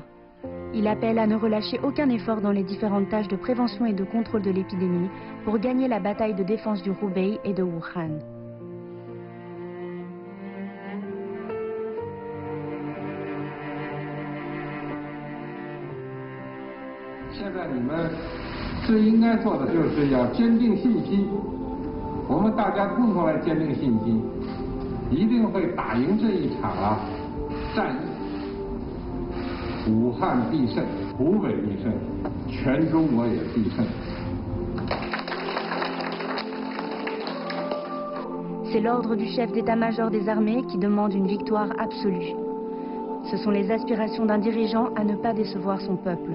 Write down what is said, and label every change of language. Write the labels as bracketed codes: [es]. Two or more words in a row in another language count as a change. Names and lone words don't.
[fr] Il appelle à ne relâcher aucun effort dans les différentes tâches de prévention et de contrôle de l'épidémie pour gagner la bataille de défense du Hubei et de Wuhan. Maintenant, [zh] 最应该做的就是要坚定信心，我们大家共同来坚定信心，一定会打赢这一场战役。武汉必胜，湖北必胜，全中国也必胜。 [fr] C'est l'ordre du chef d'état-major des armées qui demande une victoire absolue. Ce sont les aspirations d'un dirigeant à ne pas décevoir son peuple.